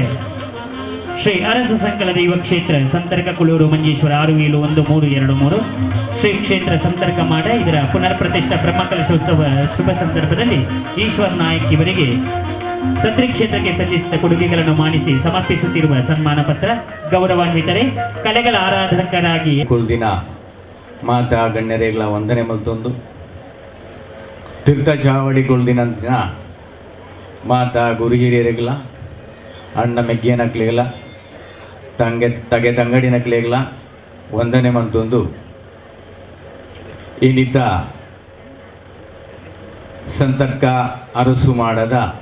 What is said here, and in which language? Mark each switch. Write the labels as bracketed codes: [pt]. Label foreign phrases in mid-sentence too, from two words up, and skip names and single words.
[kn] ಶ್ರೀ ಅರಸು ಸಂಕಲ ದೈವ ಕ್ಷೇತ್ರ ಸಂತರ್ಕ ಕುಳೂರು ಮಂಜೇಶ್ವರ 671323 ಶ್ರೀ ಕ್ಷೇತ್ರ ಸಂತರ್ಕ ಮಾಡ ಇದರ ಪುನರ್ ಪ್ರತಿಷ್ಠಾ ಬ್ರಹ್ಮಕಲಶೋತ್ಸವ ಶುಭ ಸಂದರ್ಭದಲ್ಲಿ ಈಶ್ವರ್ ನಾಯಕ್ ಇವರಿಗೆ ಸತ್ರಿ ಕ್ಷೇತ್ರಕ್ಕೆ ಸಲ್ಲಿಸಿದ ಕೊಡುಗೆಗಳನ್ನು ಮಾನಿಸಿ ಸಮರ್ಪಿಸುತ್ತಿರುವ ಸನ್ಮಾನ ಪತ್ರ ಗೌರವಾನ್ವಿತರೆ ಕಲೆಗಳ ಆರಾಧಕರಾಗಿ [tcy] ಕುಲ್ದಿನ ಮಾತಾ ಗಣ್ಯರೇಗಳ ವಂದನೆ ಮಲ್ತೊಂದು ತೀರ್ಥ ಚಾವಡಿ ಕುಲ್ದಿನಂತಿನ ಮಾತಾ ಗುರುಹಿರಿಯರೆಗಳ ಅಣ್ಣ ಮೆಗ್ಗಿಯನಕ್ಲೆಗಳ ತಗೆ ತಂಗಡಿನಕ್ಲೆಗಳ ವಂದನೆ ಮಲ್ತೊಂದು ಇನ್ನಿತ ಸಂತರ್ಕ ಅರಸು ಮಾಡದ